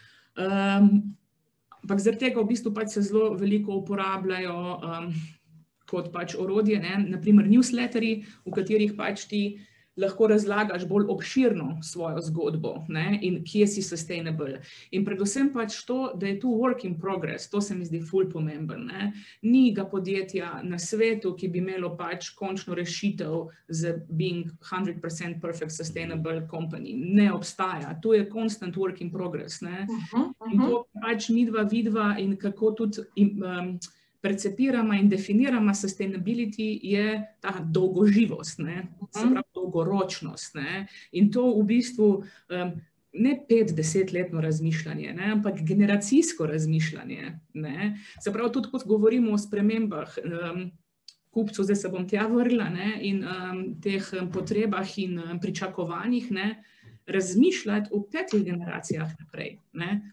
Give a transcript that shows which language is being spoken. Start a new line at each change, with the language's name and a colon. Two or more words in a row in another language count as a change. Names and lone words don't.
Slovenian: Ampak zaradi tega v bistvu pač se zelo veliko uporabljajo kot pač orodje, ne, naprimer newsletterji, v katerih pač ti lahko razlagaš bolj obširno svojo zgodbo, ne, in kje si sustainable. In predvsem pač to, da je tu
English: work in progress,
Slovenian: to se mi zdi ful pomemben, ne. Ni ga podjetja na svetu, ki bi imelo pač končno rešitev z
English: being 100% perfect sustainable company.
Slovenian: Ne obstaja. To je
English: constant work in progress,
Slovenian: ne. In to pač midva vidva in kako tudi percepirama in definirama sustainability je ta dolgoživost, ne, se pravi dolgoročnost, ne, in to v bistvu ne 5-10-letno razmišljanje, ne, ampak generacijsko razmišljanje, ne, se pravi tudi, kot govorimo o spremembah kupcev, zdaj se bom tja vrla, ne, in teh potrebah in pričakovanjih, ne, razmišljati o 5 generacijah naprej, ne.